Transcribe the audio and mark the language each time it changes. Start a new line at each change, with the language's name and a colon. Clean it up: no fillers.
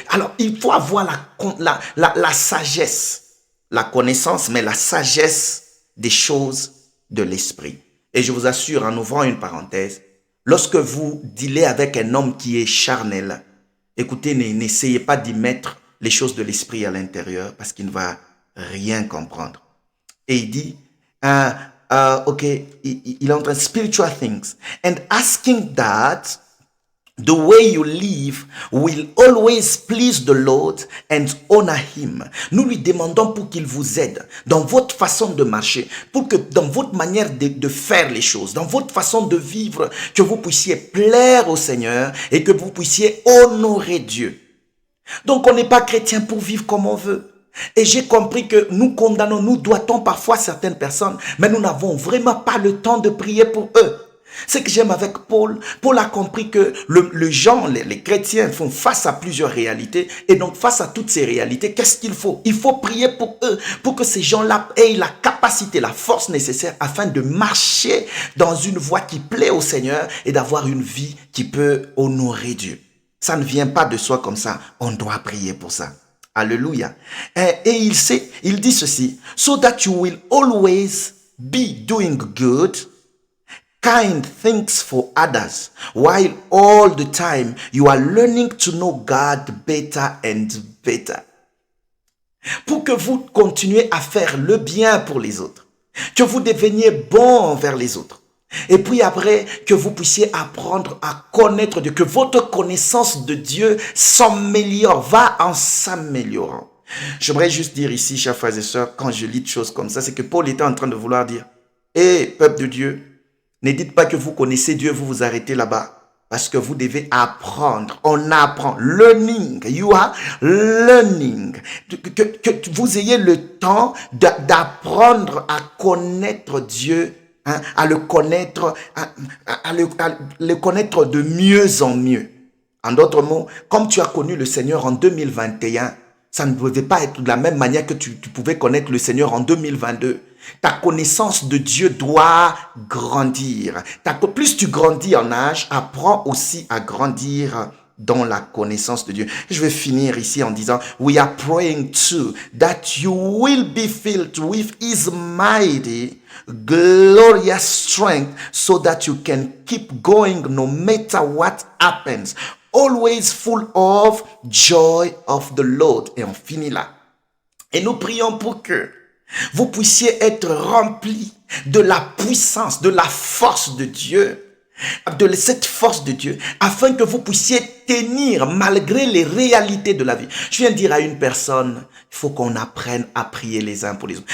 French: Alors, il faut avoir la sagesse, la connaissance, mais la sagesse des choses de l'esprit. Et je vous assure, en ouvrant une parenthèse, lorsque vous dealez avec un homme qui est charnel, écoutez, n'essayez pas d'y mettre les choses de l'esprit à l'intérieur parce qu'il ne va rien comprendre. Et il dit... il entre
English: spiritual things and asking that the way you live will always please the Lord and honor him.
French: Nous lui demandons pour qu'il vous aide dans votre façon de marcher, pour que dans votre manière de faire les choses, dans votre façon de vivre, que vous puissiez plaire au Seigneur et que vous puissiez honorer Dieu. Donc on n'est pas chrétien pour vivre comme on veut. Et j'ai compris que nous condamnons, nous doitons parfois certaines personnes, mais nous n'avons vraiment pas le temps de prier pour eux. Ce que j'aime avec Paul, Paul a compris que les chrétiens font face à plusieurs réalités, et donc face à toutes ces réalités, qu'est-ce qu'il faut? Il faut prier pour eux, pour que ces gens-là aient la capacité, la force nécessaire afin de marcher dans une voie qui plaît au Seigneur et d'avoir une vie qui peut honorer Dieu. Ça ne vient pas de soi comme ça, on doit prier pour ça. Alléluia. Et il dit ceci,
English: so that you will always be doing good, kind things for others, while all the time you are learning to know God better and better.
French: Pour que vous continuez à faire le bien pour les autres, que vous deveniez bon envers les autres. Et puis après, que vous puissiez apprendre à connaître Dieu, que votre connaissance de Dieu s'améliore, va en s'améliorant. J'aimerais juste dire ici, chers frères et sœurs, quand je lis des choses comme ça, c'est que Paul était en train de vouloir dire, peuple de Dieu, ne dites pas que vous connaissez Dieu, vous vous arrêtez là-bas. Parce que vous devez apprendre. On apprend.
English: Learning. You are learning.
French: Que vous ayez le temps d'apprendre à connaître Dieu, hein, à le connaître, à le connaître de mieux en mieux. En d'autres mots, comme tu as connu le Seigneur en 2021, ça ne devait pas être de la même manière que tu pouvais connaître le Seigneur en 2022. Ta connaissance de Dieu doit grandir. Plus tu grandis en âge, apprends aussi à grandir dans la connaissance de Dieu. Je vais finir ici en disant,
English: we are praying too that you will be filled with His mighty, glorious strength so that you can keep going no matter what happens. Always full of joy of the Lord.
French: Et on finit là. Et nous prions pour que vous puissiez être remplis de la puissance, de la force de Dieu, de cette force de Dieu, afin que vous puissiez tenir malgré les réalités de la vie. Je viens de dire à une personne, il faut qu'on apprenne à prier les uns pour les autres.